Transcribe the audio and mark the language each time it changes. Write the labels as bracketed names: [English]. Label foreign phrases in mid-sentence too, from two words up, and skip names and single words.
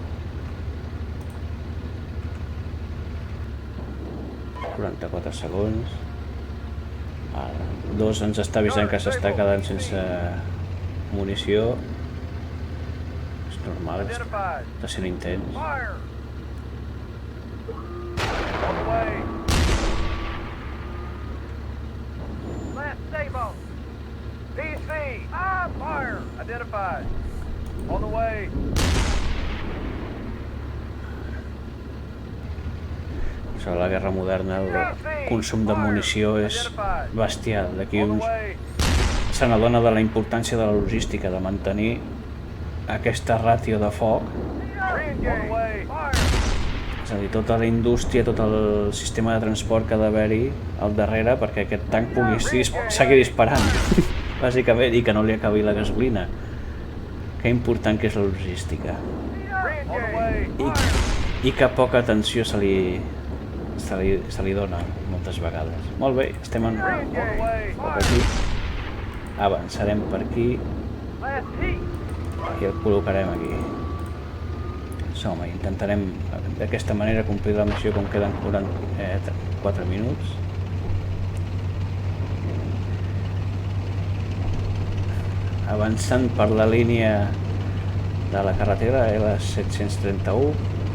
[Catalan] 44 segons. Ara, 2 ens està avisant que s'està quedant sense munició. És normal, està sent intens. [English] Fire. On the way. Last stay boat. PC. Fire. Identified. On the way. [Catalan] Sobre la guerra moderna el consum de munició és bestial. D'aquí [English] On the [Catalan] uns [English] way. [Catalan] se n'adona de la importància de la logística, de mantenir aquesta ràtio de foc. [English] Re-engage. On the way. Fire. [Catalan] És a dir, tota la indústria, tot el sistema de transport que ha d'haver-hi al darrere perquè aquest tanc pugui seguir disparant, bàsicament, i que no li acabi la gasolina. Que important que és la logística. [English] On the way. [Catalan] I que poca atenció se li dona moltes vegades. Molt bé, estem en... [English] On the way. [Catalan] per aquí. Avançarem per aquí [English] Last heat. [Catalan] i el col·locarem aquí. Som-hi, intentarem d'aquesta manera complir la missió com queden 4 minuts. Avançant per la línia de la carretera L731.